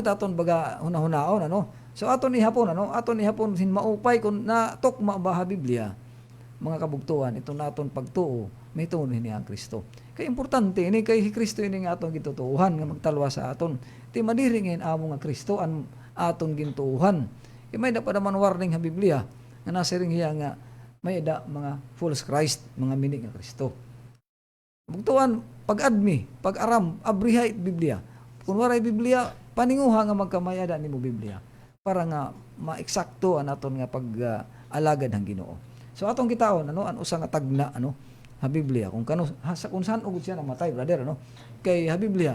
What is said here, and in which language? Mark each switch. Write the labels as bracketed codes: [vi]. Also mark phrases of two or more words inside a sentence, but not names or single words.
[war] taton baga hunahunaon ano so aton ihapon hin maupay kun na tukma ba ha Biblia mga kabugtuan ito naton pagtuo may tuon ni ang Kristo kay importante ini kay Kristo ini nga aton gitutuuhan nga magtalwa sa aton ti madiri ngayon amo nga Kristo an aton gintuuhan kay may dapat naman warning ha Biblia nga nasiring hiya nga may da mga [en] false Christ [war] mga mini nga Kristo bugtuan pag-admi pag-aram abriha Biblia kun waray Biblia paninguha nga magkamayada nimo Biblia para nga maeksakto an aton nga pag-alagad ang Ginoo. So atong kitaon an usa nga tagna ha Biblia kung kung saan ugod siya namatay brother kay ha Biblia